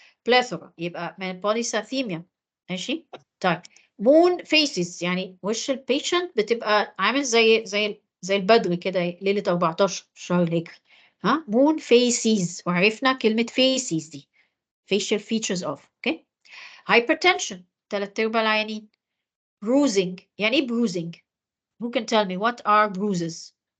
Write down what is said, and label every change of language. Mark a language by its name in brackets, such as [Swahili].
[Arabic] plethora يبقى من polycythemia. ماشي. طيب moon faces وش البيشنت بتبقى عامل زي البدر كده ليلة 14 شهر الهجري. moon faces، وعرفنا كلمة faces دي [English] facial features of. okay. [Arabic] hypertension 3/4 العيانين. bruising. ايه bruising? [English] Who can tell me what are bruises?